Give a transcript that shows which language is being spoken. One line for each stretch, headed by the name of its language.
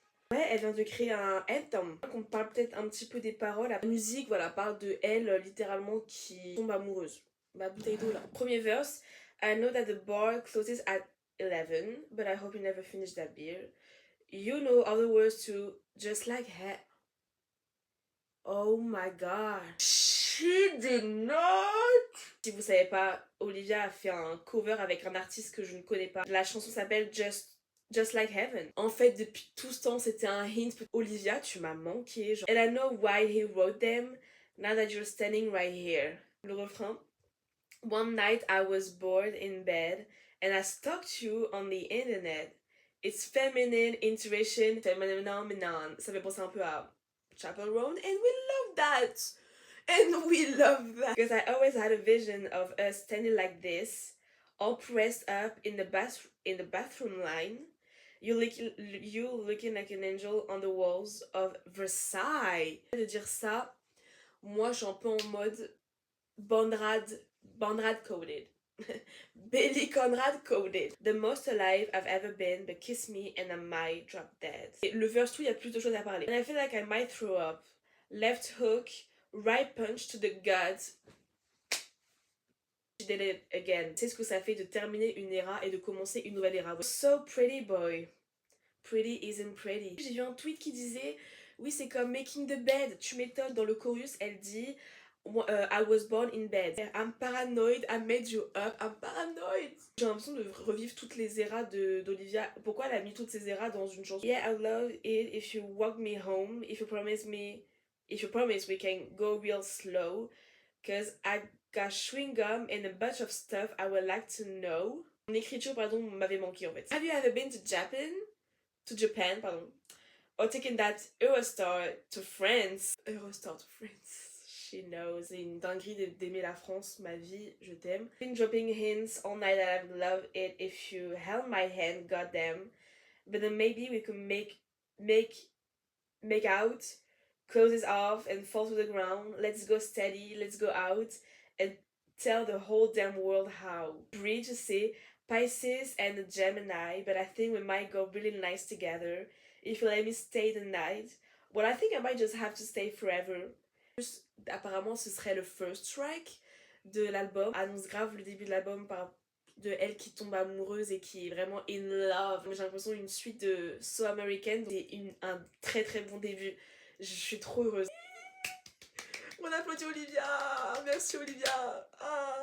French: Ouais, elle vient de créer un
English: anthem.
French: On parle peut-être un petit peu des paroles. La musique, voilà, parle de elle littéralement qui tombe amoureuse. Ma bouteille d'eau là. Premier verse.
English: I know that the bar closes at 11, but I hope you never finish that beer. You know all the words to just like her. Oh my god. She did not.
French: Si vous savez pas, Olivia a fait un cover avec un artiste que je ne connais pas. La chanson s'appelle Just Like Heaven. En fait, depuis tout ce temps, c'était un hint. Olivia, tu m'as manqué. Genre.
English: And I know why he wrote them. Now that you're standing right here.
French: Le refrain.
English: One night I was bored in bed and I stalked you on the internet. It's feminine intuition, phenomenon.
French: Ça fait penser un peu à Chapel Roan,
English: and we love that. And we love that. Because I always had a vision of us standing like this, all pressed up in the bathroom line. You looking like an angel on the walls of Versailles.
French: De dire ça, moi je suis un peu en mode Bonrad coded.
English: Billy Conrad coded. The most alive I've ever been, but kiss me and I might drop dead.
French: Et le verse 2, il y a plus de choses à parler.
English: And I feel like I might throw up. Left hook, right punch to the gut. did it again.
French: C'est ce que ça fait de terminer une era et de commencer une nouvelle era.
English: So pretty boy. Pretty isn't pretty.
French: J'ai vu un tweet qui disait oui, c'est comme
English: making the bed.
French: Tu m'étonnes, dans le chorus, elle dit
English: I was born in bed. I'm paranoid, I made you up. I'm paranoid.
French: J'ai l'impression de revivre toutes les eras d'Olivia. Pourquoi elle a mis toutes ces eras dans une chanson?
English: Yeah, I love it if you walk me home. If you promise we can go real slow. Cause I got chewing gum and a bunch of stuff I would like to know.
French: Mon écriture, pardon, m'avait manqué en fait.
English: Have you ever been to Japan?
French: Pardon.
English: Or taking that Eurostar to France. Eurostar to France. She knows.
French: C'est une dinguerie d'aimer la France, ma vie, je t'aime.
English: Been dropping hints all night that I'd love it if you held my hand, goddamn. But then maybe we could make out, close it off and fall to the ground. Let's go steady, let's go out and tell the whole damn world how. Bridge,
French: c'est
English: Pisces and a Gemini, but I think we might go really nice together. If you let me stay the night, well, I think I might just have to stay forever.
French: Apparemment, ce serait le first track de l'album. Annonce grave le début de l'album de elle qui tombe amoureuse et qui est vraiment
English: in love.
French: J'ai l'impression une suite de So American. C'est un très très bon début. Je suis trop heureuse. On applaudit Olivia. Merci Olivia. Ah.